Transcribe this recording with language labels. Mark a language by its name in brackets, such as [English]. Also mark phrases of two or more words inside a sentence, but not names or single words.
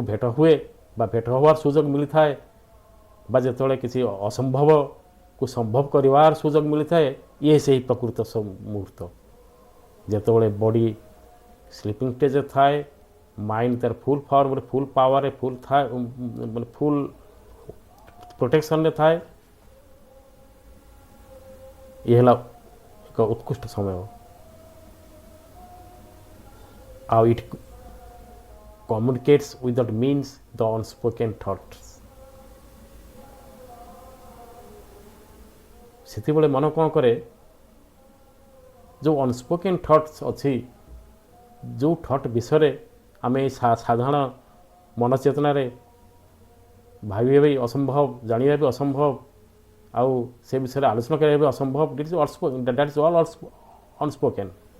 [Odia] ଭେଟ ହୁଏ ବା ଭେଟ ହେବାର ସୁଯୋଗ ମିଳିଥାଏ ବା ଯେତେବେଳେ କିଛି ଅସମ୍ଭବକୁ ସମ୍ଭବ କରିବାର ସୁଯୋଗ ମିଳିଥାଏ ଇଏ ସେହି ପ୍ରକୃତ ମୁହୂର୍ତ୍ତ ଯେତେବେଳେ [English] body sleeping stage [Odia] ଥାଏ ମାଇଣ୍ଡ ତାର [English] full form full power full [Odia] ଥାଏ ମାନେ [English] full protection [Odia] ଥାଏ। ଇଏ ହେଲା ଏକ ଉତ୍କୃଷ୍ଟ ସମୟ ଆଉ [English] it communicates without means the unspoken thoughts. [Odia] ସେତେବେଳେ ମନ କ'ଣ କରେ ଯେଉଁ [English] unspoken thoughts [Odia] ଅଛି ଯେଉଁ ଥଟ୍ ବିଷୟରେ ଆମେ ସାଧାରଣ ମନଚେତନାରେ ଭାବିବା ବି ଅସମ୍ଭବ ଜାଣିବା ବି ଅସମ୍ଭବ ଆଉ ସେ ବିଷୟରେ ଆଲୋଚନା କରିବା ବି ଅସମ୍ଭବ [English] that is all unspoken.